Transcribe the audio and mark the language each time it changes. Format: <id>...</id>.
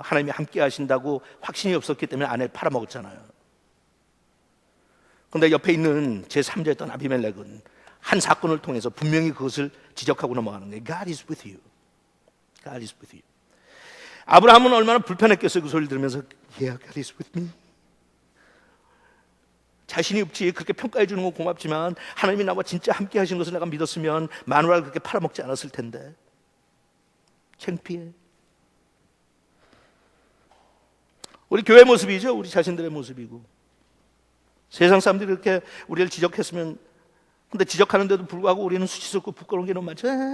<ko>하나님이 함께 하신다고 확신이 없었기 때문에 아내를 팔아먹었잖아요. 그런데 옆에 있는 제3자였던 아비멜렉은 한 사건을 통해서 분명히 그것을 지적하고 넘어가는 거예요.</ko> <en>God is with you. God is with you.</en> <ko>아브라함은 얼마나 불편했겠어요. 그 소리를 들으면서</ko> <en>Yeah, God is with me.</en> <ko>자신이 없지 그렇게 평가해 주는 건 고맙지만 하나님이 나와 진짜 함께 하신 것을 내가 믿었으면 마누라를 그렇게 팔아먹지 않았을 텐데. 창피해. 우리 교회 모습이죠. 우리 자신들의 모습이고. 세상 사람들이 그렇게 우리를 지적했으면, 근데 지적하는데도 불구하고 우리는 수치스럽고 부끄러운 게 너무 많죠.</ko>